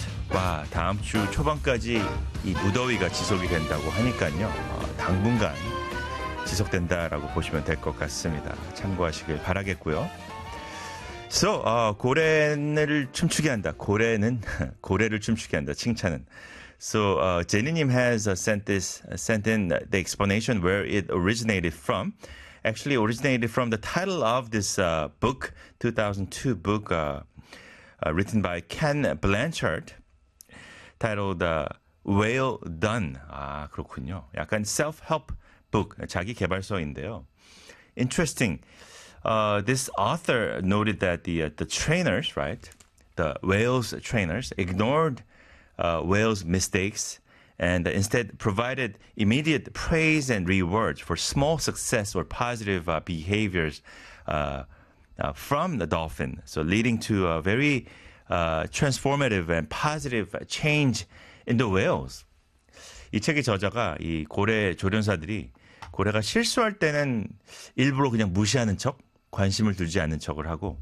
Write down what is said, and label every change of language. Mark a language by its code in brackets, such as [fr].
[ko] 와, 다음 주 초반까지 이 무더위가 지속이 된다고 하니까요. 당분간 지속된다라고 보시면 될 것 같습니다. 참고하시길 바라겠고요. So, 고래를 춤추게 한다. 고래는 고래를 춤추게 한다. 칭찬은. [en] So, Jenny님 has sent in the explanation where it originated from. Actually, originated from the title of this book, 2002 book, written by Ken Blanchard, titled "Well Done." [ko] 아, 그렇군요. 약간 [en] self-help book, [ko] 자기 개발서인데요. [en] Interesting. This author noted that the trainers, right, the whales trainers, ignored whales' mistakes and instead provided immediate praise and rewards for small success or positive behaviors from the dolphin. So leading to a very transformative and positive change in the whales. [ko] 이 책의 저자가 이 고래 조련사들이 고래가 실수할 때는 일부러 그냥 무시하는 척 관심을 두지 않는 척을 하고